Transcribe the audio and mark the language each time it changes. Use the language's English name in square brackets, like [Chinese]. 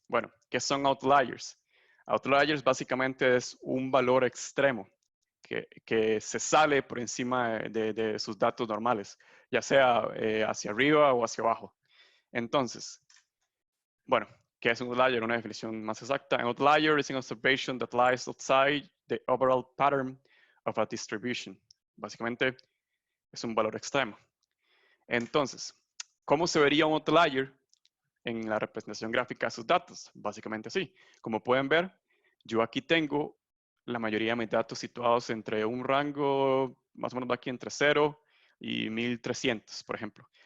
[Spanish] Bueno, ¿qué son outliers? Outliers básicamente es un valor extremo que se sale por encima de sus datos normales, ya sea hacia arriba o hacia abajo. Entonces, bueno, ¿qué es un outlier? Una definición más exacta. [English] An outlier is an observation that lies outside the overall pattern of a distribution. [Spanish] Básicamente, es un valor extremo. Entonces, ¿cómo se vería un outlier en la representación gráfica de sus datos? Básicamente así. Como pueden ver, yo aquí tengo la mayoría de mis datos situados entre un rango, más o menos aquí entre 0 y 1300, por ejemplo.